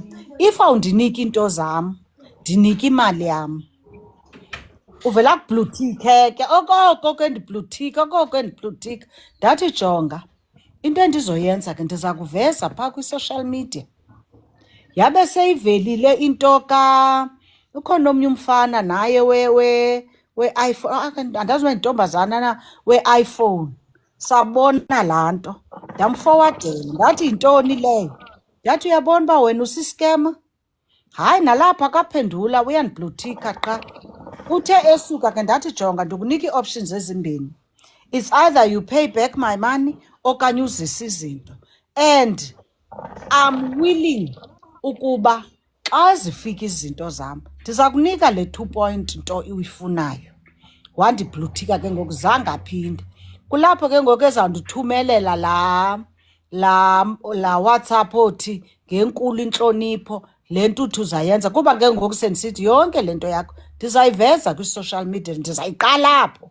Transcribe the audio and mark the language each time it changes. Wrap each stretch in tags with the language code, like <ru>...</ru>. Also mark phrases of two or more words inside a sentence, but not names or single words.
<xh>If awundinika iinto zam ndinika imali yam, uvela kubluthike ke okoko ke ndibluthika ndathi jonga into endizoyenza ke ndiza kuveza phaa kwi-</xh> <en>social media.</en> <xh>Yabe seyivelile into ukhona omnye umfana naye we-iPhone, andazi uba yintombazana na, we-iPhone. Sabona laa nto ndamfowadela ndathi yintoni leyo, ndathi uyabona uba wena usiskema. Hayi nalapha akaphendula uyandibluthika qha. Uthe esuka ke ndathi jonga ndikunika ii-options ezimbini,</xh> <en>it's either you pay back my money</en> <xh>okanye uzise izinto,</xh> <en>and I'm willing</en> <xh>ukuba xa zifika izinto zam ndiza kunika le 2 point nto uyifunayo. Wandibluthika ke ngoku zange aphinde. Kulapho ke ngoku ezawundithumelela la WhatsApp othi ngenkulu intlonipho le ntuthu uzayenza, kuba ke ngoku sendisithi yonke le nto yakho ndizayiveza kwi-</xh> <en>social media,</en> <xh>ndizayiqala apho.</xh>